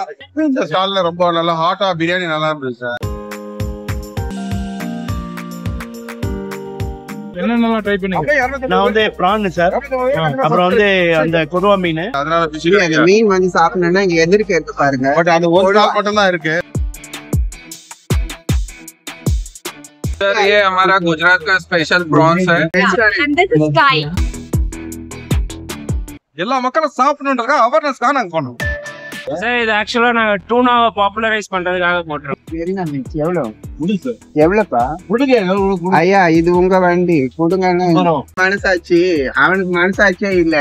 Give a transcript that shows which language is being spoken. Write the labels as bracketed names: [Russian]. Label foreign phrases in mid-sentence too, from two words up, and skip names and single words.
[Tamil] இந்த ஸ்டால்ல ரொம்ப நல்லா ஹாட்டா பிரியாணி நல்லா இருந்துச்சு சார். என்னென்னலாம் ட்ரை பண்ணீங்க? நான் வந்து பிரான் சார், அப்புறம் வந்து அந்த கொடுவா மீன். அதனால மீன் வந்து சாப்பிடணும்னா இங்க எதிர்க்க இருக்கு பாருங்க. பட் அது ஒரு ஸ்டால் மட்டும் தான் இருக்கு. [Hindi] सर ये हमारा गुजरात का [English] special prawns [Hindi] है। [Tamil] எல்லா மக்களும் சாப்பிடணும்ன்றத அவேர்னஸ் தான் நாங்க பண்ணோம் சார். இது ஆக்சுவலா நாங்க [English] tuna popularize [Tamil] பண்றதுக்காக போட்டுறோம். எவ்வளவுப்பா ஐயா? இது உங்க வண்டி கொடுங்க. மனசாட்சி அவனுக்கு மனசாட்சியே இல்ல.